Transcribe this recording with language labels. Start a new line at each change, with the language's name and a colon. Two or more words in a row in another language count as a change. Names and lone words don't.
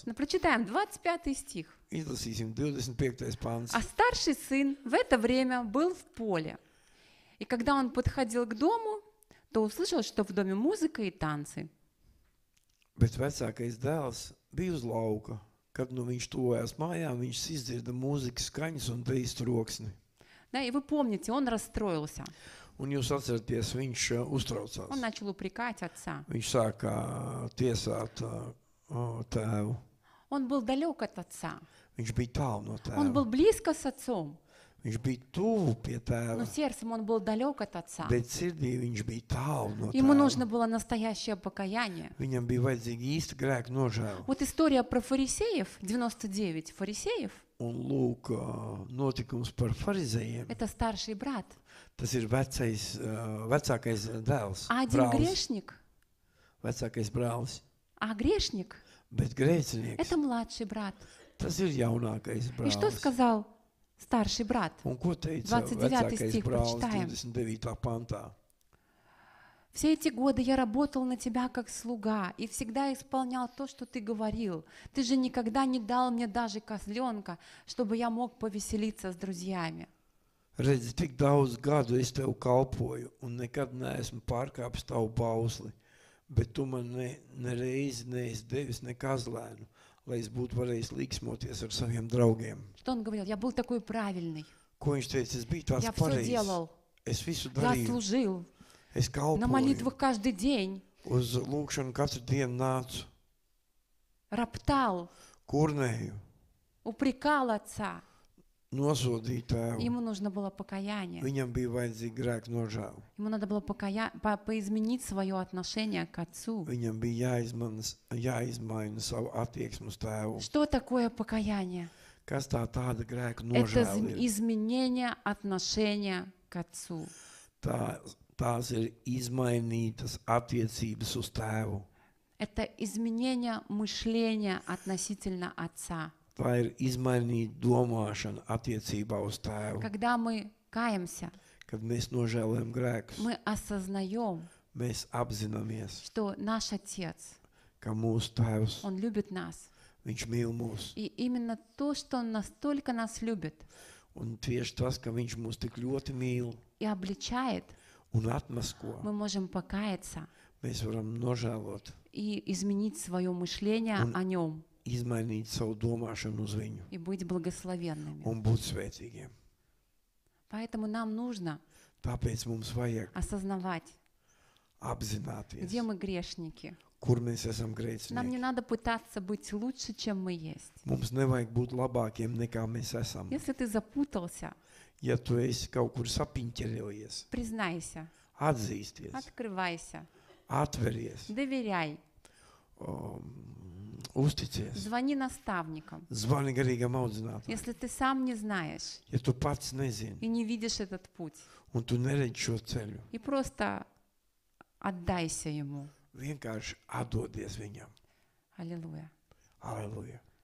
Russian: Ну, прочитаем 25 стих.
Latvian: Izlasīsim 25. pāns.
Russian: А старший сын в это время был в поле. И когда он подходил к дому, то услышал, что в доме музыка и танцы.
Latvian: Bet vecākais dēls bija uz lauka. Kad nu viņš tuvojās mājām, viņš izdzirda mūzikas skaņas un dejas troksni.
Russian: Да, и вы помните, он расстроился.
Latvian: Un jūs atceraties, viņš uztraucās.
Russian: Он начал упрекать отца.
Latvian: Viņš sāka tiesāt tēvu.
Russian: Он был далек от отца.
Latvian: Viņš bija tālu no
Russian: Он был
Latvian: tēva.
Russian: близко с отцом,
Latvian: Viņš bija tuvu pie
Russian: но
Latvian: tēva,
Russian: сердцем он был далек от отца.
Latvian: bet sirdī viņš bija tālu no
Russian: Ему
Latvian: tēva.
Russian: нужно было настоящее покаяние.
Latvian: Viņam bija vajadzīga īsta grēka nožēla.
Russian: Вот история про фарисеев, 99 фарисеев,
Latvian: Un lūk, notikums par farizējiem.
Russian: это старший брат.
Latvian: Tas ir vecākais dēls,
Russian: А один
Latvian: brālis,
Russian: грешник,
Latvian: vecākais brālis.
Russian: а грешник
Latvian: Bet grēcinieks,
Russian: это младший брат.
Latvian: tas ir jaunākais
Russian: И что
Latvian: brālis.
Russian: сказал старший брат?
Latvian: Un ko teica 29. vecākais stih, brālis
Russian: prочитаем.
Latvian: 29. pantā?
Russian: Все эти годы я работал на тебя как слуга и всегда исполнял то, что ты говорил. Ты же никогда не дал мне даже козленка, чтобы я мог повеселиться с друзьями.
Latvian: Redzi, tik daudz gadu es tev kalpoju, un nekad neesmu pārkāpis tavu bausli, bet tu man nereizi neesi devis ne kazlēnu, lai es būtu varējis līksmoties ar saviem draugiem.
Russian: Что он говорил? Я был такой правильный.
Latvian: Ko viņš teica? Es biju tāds
Russian: Я все
Latvian: pareizs.
Russian: делал.
Latvian: Es visu
Russian: Я
Latvian: darīju.
Russian: служил.
Latvian: Es
Russian: На
Latvian: kalpoju.
Russian: молитвах каждый день.
Latvian: Uz lūkšanu katru dienu nācu.
Russian: Роптал.
Latvian: Kurnēju.
Russian: Упрекал отца.
Latvian: Nosodīju tēvu.
Russian: Ему нужно было покаяние.
Latvian: Viņam bija vajadzīga grēka nožēla.
Russian: Ему надо было поизменить свое отношение к отцу.
Latvian: Viņam bija jāizmaina savu attieksmi uz tēvu.
Russian: Что такое покаяние?
Latvian: Kas tāda grēka
Russian: Это
Latvian: nožēla ir?
Russian: изменение отношения к отцу.
Latvian: Tās ir izmainītas attiecības uz tēvu.
Russian: Это изменение мышления относительно отца.
Latvian: Tā ir izmainīta domāšana attiecībā uz tēvu.
Russian: Когда мы каемся,
Latvian: Kad mēs nožēlojam grēkus,
Russian: мы осознаем,
Latvian: mēs apzināmies,
Russian: что наш Отец,
Latvian: ka mūsu tēvs,
Russian: Он любит нас.
Latvian: viņš mīl mūs.
Russian: И именно то, что Он настолько нас любит
Latvian: Un tieši tas, ka viņš mūs tik ļoti mīl
Russian: и обличает,
Latvian: un atmasko,
Russian: мы можем покаяться
Latvian: mēs varam nožēlot,
Russian: и изменить свое мышление Он- о Нем
Latvian: izmainīt savu domāšanu uz viņu
Russian: и быть благословенными.
Latvian: un būt svētīgiem.
Russian: Поэтому нам нужно
Latvian: Tāpēc mums vajag
Russian: осознавать,
Latvian: apzināties,
Russian: где мы грешники.
Latvian: kur mēs esam
Russian: Нам не
Latvian: grēcinieki.
Russian: надо пытаться быть лучше, чем мы есть.
Latvian: Mums nevajag būt labākiem nekā mēs esam.
Russian: Если ты запутался,
Latvian: Ja tu esi kaut kur sapiņķeļojies,
Russian: признайся,
Latvian: atzīsties,
Russian: открывайся,
Latvian: atveries,
Russian: доверяй,
Latvian: uzticies,
Russian: звони наставникам.
Latvian: zvani garīgam audzinātājam.
Russian: Если ты сам не знаешь
Latvian: Ja tu pats nezini
Russian: и не видишь этот путь,
Latvian: un tu neredzi šo ceļu,
Russian: и просто отдайся Ему.
Latvian: vienkārši atdodies viņam.
Russian: Аллилуйя.
Latvian: Aleluja!